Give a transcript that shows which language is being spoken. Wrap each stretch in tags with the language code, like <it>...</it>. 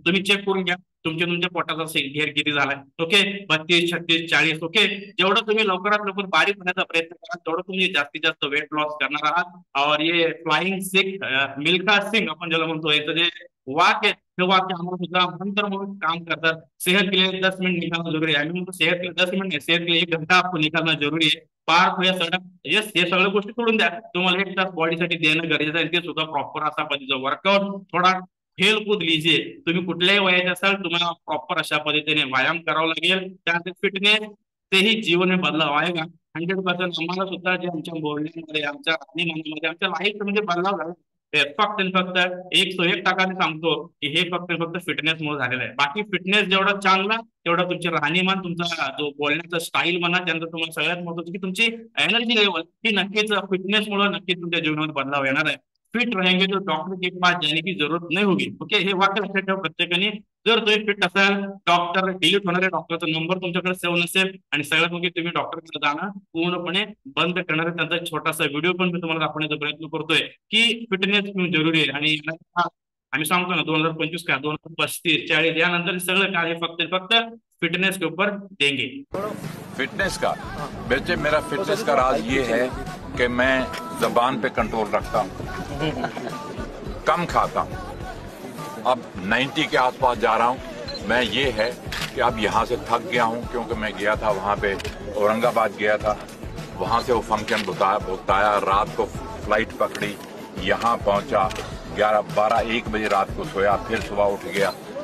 <mr>तुम्ही चेक करून घ्या तुमच्या पोटाचा घेर किती झालाय, ओके, 32, 36, 40, ओके. जेवढं तुम्ही लवकरात लवकर बारीक होण्याचा प्रयत्न करा तेवढं तुम्ही जास्तीत जास्त वेट लॉस करणार आहात.</mr> <hi>और ये</hi> <mr>फ्लाइंग सिख मिल्खा सिंग आपण ज्याला म्हणतो, याचं जे वाक्य आहे हे वाक्य आम्हाला सुद्धा मंत्र म्हणून काम करतात.</mr> <hi>सेहत के लिए 10 मिनट निकालना जरूरी है.</hi> <mr>आम्ही म्हणतो</mr> <hi>सेहत के लिए 10 मिनट नाही, सेहत के लिए 1 घंटा आपको निकालना जरूरी है.</hi> <mr>पार्क या सडक, येस, हे सगळ्या गोष्टी सोडून द्या, तुम्हाला 1 तास बॉडीसाठी देणं गरजेचं आहे. ते सुद्धा प्रॉपर असा पद्धतीचं वर्कआउट, थोडा खेळकूद लीजिए. तुम्ही कुठल्याही वयाचे असाल तुम्हाला प्रॉपर अशा पद्धतीने व्यायाम करावा लागेल. त्यानंतर फिटनेस तेही</mr> <hi>जीवन में बदलाव आएगा</hi> <mr>100%. आम्हाला सुद्धा जे आमच्या बोलण्यामध्ये, आमच्या राहणीमानामध्ये, आमच्या लाईफ म्हणजे बदलाव झाला. फक्त 101% सांगतो की हे फक्त फिटनेस मुळे झालेलं आहे. बाकी फिटनेस जेवढा चांगला तेवढा तुमची राहणीमान, तुमचा जो बोलण्याचा स्टाईल म्हणा, त्यानंतर तुम्हाला सगळ्यात महत्त्वाचं की तुमची एनर्जी लेवल ही नक्कीच फिटनेस मुळे नक्कीच तुमच्या जीवनामध्ये बदलाव येणार आहे.</mr> <hi>फिट रहेंगे तो डॉक्टर के पास जाने की जरूरत नहीं होगी, ओके.</hi> <mr>हे वाक्य लक्षात ठेवा प्रत्येकाने. जर तुम्ही फिट असाल, डॉक्टर डिलीट होणाऱ्या डॉक्टरचा नंबर तुमच्याकडे सेव्ह नसेल आणि सगळ्यात मोठी तुम्ही डॉक्टरकडे जाणं पूर्णपणे बंद करणारे, त्यांचा छोटासा व्हिडिओ पण मी तुम्हाला दाखवण्याचा प्रयत्न करतोय की फिटनेस क्यों जरुरी आहे. आणि आम्ही सांगतो ना 2025 का 2035, 40 यानंतर सगळं काय फक्त</mr> <hi>फिटनेस के ऊपर देंगे. फिटनेस का बेटे, मेरा फिटनेस का राज ये है कि मैं जबान पे कंट्रोल रखता हूँ, कम खाता हूँ. अब 90 के आसपास जा रहा हूँ. मैं ये है कि अब यहाँ से थक गया हूँ, क्योंकि मैं गया था वहाँ पे औरंगाबाद गया था, वहाँ से वो फंक्शन बताया, रात को फ्लाइट पकड़ी, यहाँ पहुँचा 11, 12, 1 बजे रात को सोया, फिर सुबह उठ गया.</hi>